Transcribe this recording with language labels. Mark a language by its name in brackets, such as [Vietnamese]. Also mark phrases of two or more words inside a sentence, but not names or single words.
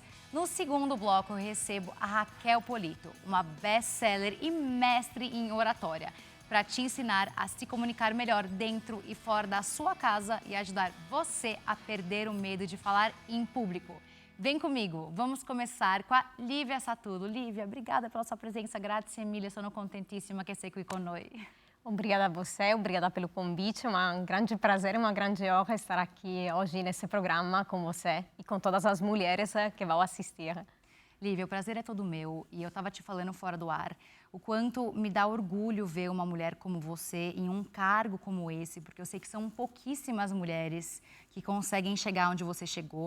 [Portuguese] No segundo bloco eu recebo a Raquel Polito, uma best-seller e mestre em oratória, para te ensinar a se comunicar melhor dentro e fora da sua casa e ajudar você a perder o medo de falar em público. Vem comigo, vamos começar com a Lívia Satulo. Lívia, obrigada pela sua presença, [Italian] grazie mille, sono contentissima che sei qui con noi. [Portuguese] Obrigada a você, obrigada pelo convite, é um grande prazer, uma grande honra estar aqui hoje nesse programa com você e com todas as mulheres que vão assistir. Lívia, o prazer é todo meu e eu estava te falando fora do ar o quanto me dá orgulho ver uma mulher como você em um cargo como esse, porque eu sei que são pouquíssimas mulheres que conseguem chegar onde você chegou.